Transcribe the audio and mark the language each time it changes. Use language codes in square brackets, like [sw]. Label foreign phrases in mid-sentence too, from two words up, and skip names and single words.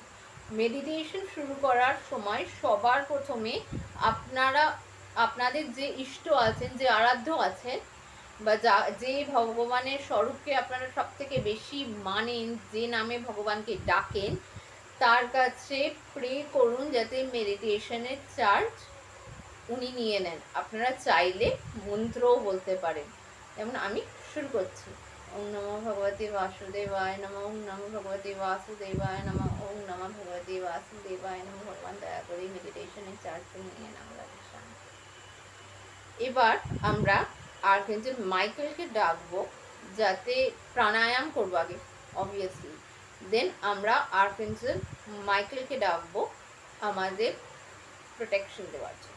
[bn] মেডিটেশন শুরু করার সময় সবার প্রথমে আপনাদের যে ইষ্ট আছেন, যে আরাধ্য আছেন, বা যে ভগবানের স্বরূপকে আপনারা সব থেকে বেশি মানেন, যে নামে ভগবানকে ডাকেন, তার কাছে প্রে করুন যাতে মেডিটেশনের চার্জ উনি নিয়ে নেন। আপনারা চাইলে মন্ত্রও বলতে পারেন। যেমন আমি শুরু করছি, [sa] ওম নমো ভগবতে বাসুদেবায় নমঃ, ওম নমো ভগবতে বাসুদেবায় নমঃ, ওম নমঃ ভগবতে বাসুদেবায় নমঃ। [bn] ভগবান দয়া করে মেডিটেশনের চার্জ নিয়ে নেন। এবার আমরা আর্কএঞ্জেল মাইকেলকে ডাকবো, যাতে প্রাণায়াম করবো আগে অবভিয়াসলি, দেন আমরা আর্কএঞ্জেল মাইকেলকে ডাকবো আমাদের প্রোটেকশন দেওয়ার জন্য।